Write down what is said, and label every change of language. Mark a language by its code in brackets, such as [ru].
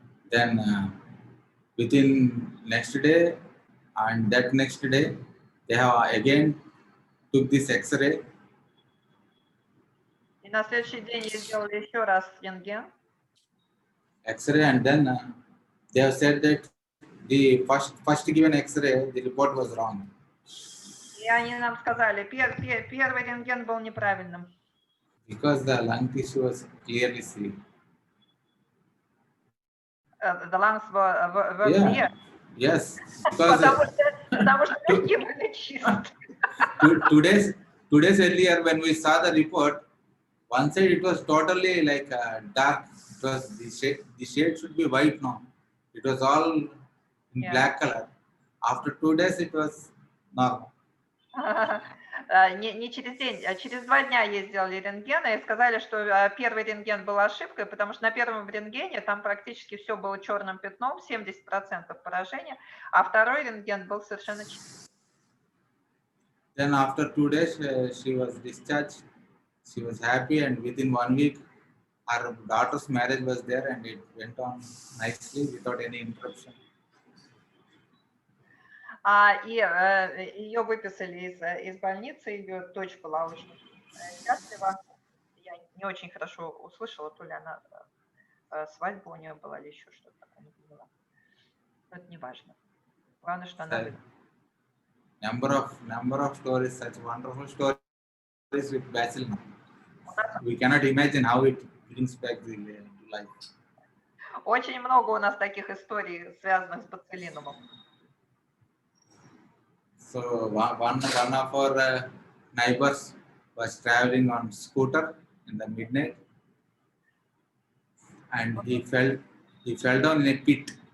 [en] Then within next day and that next day, they have again took this X-ray. [ru] И на следующий день ей сделали еще раз рентген. [en] X-ray, and then they have said that the first given X-ray, the report was wrong. [ru] И они нам сказали, первый рентген был неправильным. [en] Because the lung tissue was clearly seen. The lungs were clear. Yes. Because [ru] потому что легкие были чистые. [en] 2 days earlier, when we saw the report, one side it was totally like dark. It was the shade should be white now. It was all in black color. After 2 days, it was normal. [ru] Не через день, а через 2 дня ей сделали рентген и сказали, что первый рентген был ошибкой, потому что на первом рентгене там практически все было черным пятном, 70% поражения, а второй рентген был совершенно чистым. [en] Then after 2 days, she was discharged. She was happy, and within 1 week, her daughter's marriage was there, and it went on nicely without any interruption. [ru] И ее выписали из больницы, ее дочь была очень счастлива. Я не очень хорошо услышала, то ли она свадьба у нее была или еще что-то такое, не поняла. Но это не важно. Главное, что она [en] Number of stories, such wonderful stories with bacillus. We cannot imagine how it brings back the life. [ru] Очень много у нас таких историй, связанных с боцилинумом. [en] So one of our neighbors was traveling on scooter in the midnight, and he fell down in a pit.